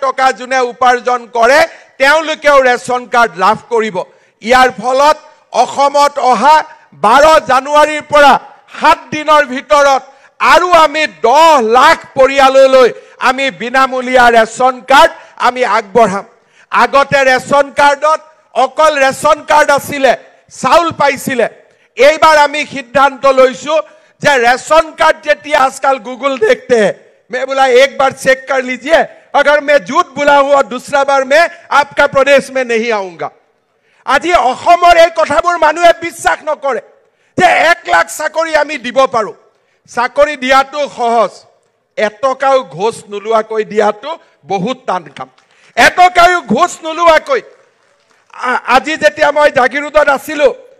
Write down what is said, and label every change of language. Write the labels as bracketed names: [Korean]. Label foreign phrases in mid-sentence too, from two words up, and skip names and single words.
[Assamese] টকা যোনে উপাৰ্জন কৰে তেওঁলোকেও ৰেচন কাৰ্ড লাভ কৰিব ইয়াৰ ফলত অসমত অহা 12 জানুৱাৰীৰ পৰা 7 দিনৰ ভিতৰত আৰু আমি 10 লাখ পৰিয়াললৈ আমি বিনামূলীয়া ৰেচন কাৰ্ড আমি আগবঢ়াম আগতে ৰেচন কাৰ্ডত অকল ৰেচন কাৰ্ড আছিলে চাউল পাইছিলে এইবাৰ আমি সিদ্ধান্ত লৈছো যে ৰেচন কাৰ্ড যেতিয়া আজকাল গুগল [Hindi] देखते हैं मैं बोला एक बार चेक कर लीजिए अगर मैं झूठ बोला हूं और दूसरा बार मैं आपका प्रदेश में नहीं आऊंगा [Assamese] আজি অসমৰ এই কথাবোৰ মানুহে বিশ্বাস নকৰে যে 1 লাখ চাকৰি আমি দিব পাৰো চাকৰি দিয়াটো সহজ এটকাও ঘোষ নোলোৱাকৈ দিয়াটো বহুত টান কাম এটকাও ঘোষ নোলোৱাকৈ আজি যেতিয়া মই জাগিৰোডত আছিলোঁ